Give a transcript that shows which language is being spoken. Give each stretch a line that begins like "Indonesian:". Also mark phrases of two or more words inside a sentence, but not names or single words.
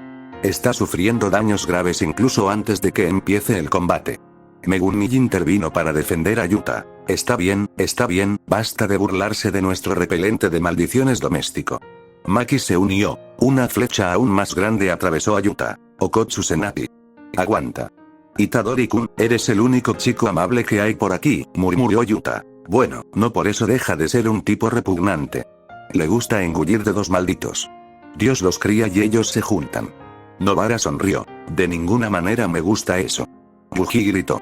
Spanish: Está sufriendo daños graves incluso antes de que empiece el combate. Megumi intervino para defender a Yuta. Está bien, basta de burlarse de nuestro repelente de maldiciones doméstico. Maki se unió. Una flecha aún más grande atravesó a Yuta. Okotsu Senapi. Aguanta. Itadori-kun, eres el único chico amable que hay por aquí, murmuró Yuta. Bueno, no por eso deja de ser un tipo repugnante. Le gusta engullir dedos malditos. Dios los cría y ellos se juntan. Novara sonrió. De ninguna manera me gusta eso. Buji gritó.